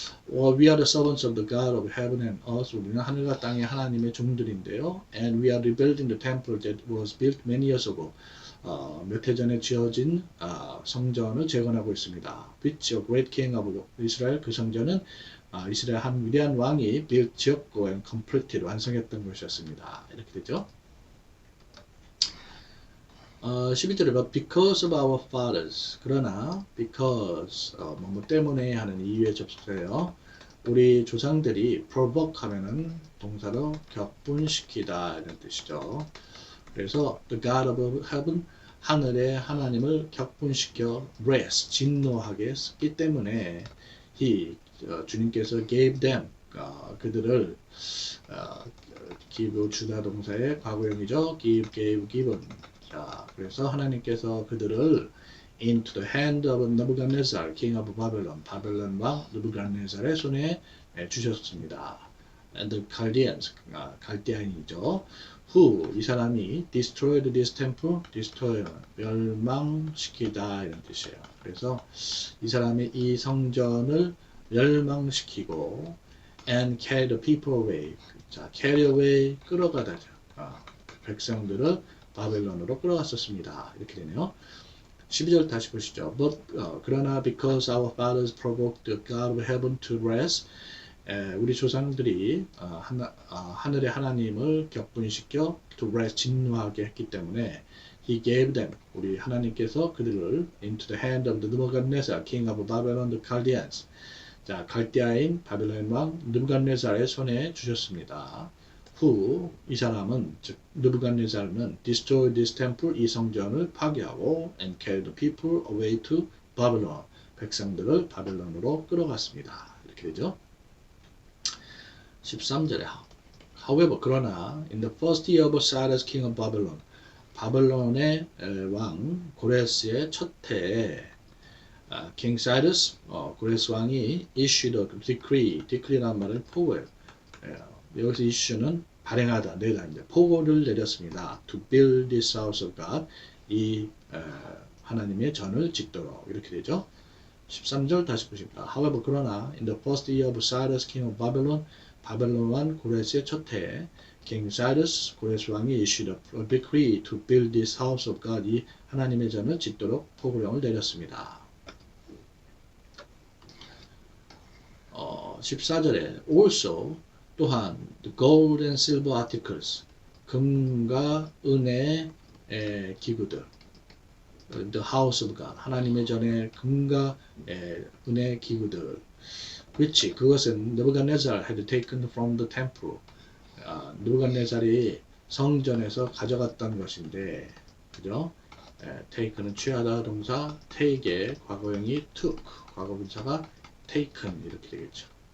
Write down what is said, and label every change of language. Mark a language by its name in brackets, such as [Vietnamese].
[English] We are the servants of the God of heaven and earth. [Korean] 우리는 하늘과 땅의 하나님의 종들인데요. [English] And we are rebuilding the temple that was built many years ago. [Korean] 몇 해 전에 지어진 성전을 재건하고 있습니다. [English] Which a great king of Israel, [Korean] 그 성전은 이스라엘 한 위대한 왕이 [English] built, [Korean] 지었고 [English] and completed, [Korean] 완성했던 것이었습니다. 이렇게 되죠. 12절에 [English] but because of our fathers, [Korean] 그러나 because 뭐 때문에 하는 이유의 접속사예요. 우리 조상들이 provoke 하면은 동사로 격분시키다 이런 뜻이죠. 그래서 [English] the God of heaven, [Korean] 하늘의 하나님을 격분시켜 wrath, 진노하게 썼기 때문에 he, 주님께서 gave them, 그들을 give 주다 동사의 과거형이죠. give, gave, given. 자, 그래서 하나님께서 그들을 [English] into the hand of Nebuchadnezzar, king of Babylon, [Korean] 바벨론 왕 느부갓네살의 손에 주셨습니다. [English] And the Chaldeans, [Korean] 갈대아인이죠. [English] Who, [Korean] 이 사람이 [English] destroyed this temple, destroy, [Korean] 멸망시키다 이런 뜻이에요. 그래서 이 사람이 이 성전을 멸망시키고 [English] and carry the people away. [Korean] 자, carry away, 끌어가다죠. 백성들을 바벨론으로 끌어갔었습니다. 이렇게 되네요. 12절 다시 보시죠. [English] But, [Korean] 그러나 [English] because our fathers provoked the God of heaven to wrath, [Korean] 우리 조상들이 하늘의 하나님을 격분시켜 [English] to wrath, [Korean] 진노하게 했기 때문에 [English] He gave them, [Korean] 우리 하나님께서 그들을 [English] into the hand of the Nebuchadnezzar, king of Babylon, the Chaldeans. [Korean] 자, 갈대아인 바벨론 왕 느부갓네살의 손에 주셨습니다. [English] Who, [Korean] 이 사람은, 즉 느부갓네살은 [English] destroyed this temple, [Korean] 이 성전을 파괴하고 [English] and carried the people away to Babylon, [Korean] 백성들을 바벨론으로 끌어갔습니다. 이렇게 되죠. [English] 13절에 However, [Korean] 그러나 [English] in the first year of Cyrus, king of Babylon, [Korean] 바벨론의 왕 고레스의 첫 해에 [English] King Cyrus, [Korean] 고레스 왕이 [English] issued a decree라는 [Korean] 말은 포고예요. 여기서 issue는 발행하다, 내다입니다. 포고를 내렸습니다. [English] To build this house of God, [Korean] 이 하나님의 전을 짓도록 이렇게 되죠. 13절 다시 보십니다. [English] However, [Korean] 그러나 [English] in the first year of Cyrus, king of Babylon, [Korean] 바벨론 왕 고레스의 첫 해에 [English] King Cyrus, [Korean] 고레스 왕이 [English] issued a decree to build this house of God, [Korean] 이 하나님의 전을 짓도록 포고령을 내렸습니다. 14절에 also, 또한 [English] the gold and silver articles, [Korean] 금과 은의 기구들, [English] the house of God, [Korean] 하나님의 전에 금과 은의 기구들, which, 그것은 [English] Nebuchadnezzar had taken from the temple, [Korean] 느부갓네살이 성전에서 가져갔던 것인데, 그죠? take는 취하다 동사, take의 과거형이 took, 과거분사가 taken 이렇게 되겠죠.